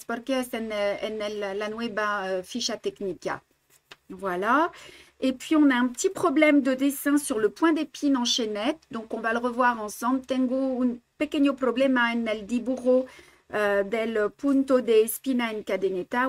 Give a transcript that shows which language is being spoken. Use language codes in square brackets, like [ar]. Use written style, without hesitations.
[es] Es porque es la nueva ficha técnica. [fr] Voilà. Et puis, on a un petit problème de dessin sur le point d'épine en chaînette. Donc, on va le revoir ensemble. [es] Tengo un pequeño problema en el dibujo del punto de espina en cadeneta.